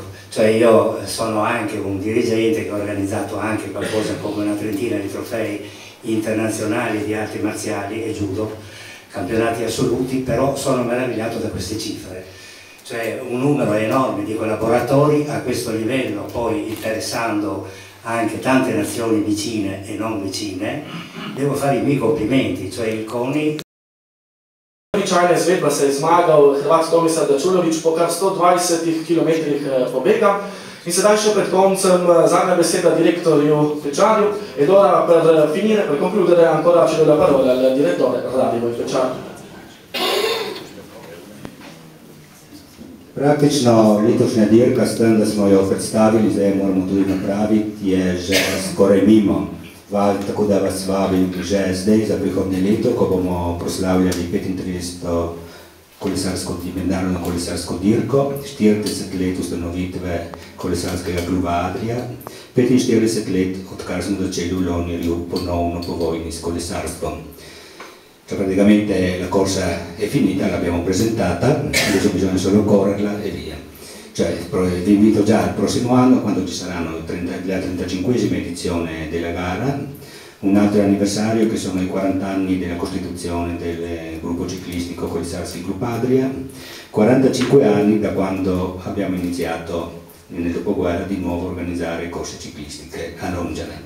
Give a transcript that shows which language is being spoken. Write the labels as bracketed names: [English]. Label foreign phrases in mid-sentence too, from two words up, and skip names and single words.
[Italian] Cioè io sono anche un dirigente che ha organizzato anche qualcosa come una trentina di trofei internazionali di arti marziali e judo, campionati assoluti, però sono meravigliato da queste cifre. Cioè un numero enorme di collaboratori a questo livello, poi interessando anche tante nazioni vicine e non vicine. Devo fare i miei complimenti, cioè il CONI. [Slovenian] Običajna izvedba se je zmagal Hrvat Tomislav Dačulović po kar 120 km pobega. In sedaj še pred koncem zadnja beseda direktorju Pečarju, [Italian] ed ora per finire, per concludere, ancora cedo la parola al direttore Radio Pečar. [Slovenian] Praktično letošnja dirka, s tem, da smo jo predstavili, zdaj moramo tudi napraviti, je že skoraj mimo. Tako da vas vabim že zdaj za prihodnje leto, ko bomo proslavljali 35. mednarodno kolesarsko dirko, 40 let ustanovitve kolesarskega kluba Adria, 45 let, odkar smo začeli v Lonjerju ponovno po vojni s kolesarstvom. [Italian] Cioè praticamente la corsa è finita, l'abbiamo presentata, adesso bisogna solo correrla e via. Cioè, vi invito già al prossimo anno, quando ci saranno la 35esima edizione della gara, un altro anniversario che sono i 40 anni della costituzione del gruppo ciclistico Kolesarski Klub Adria, 45 anni da quando abbiamo iniziato nel dopoguerra di nuovo a organizzare corse ciclistiche a Longere.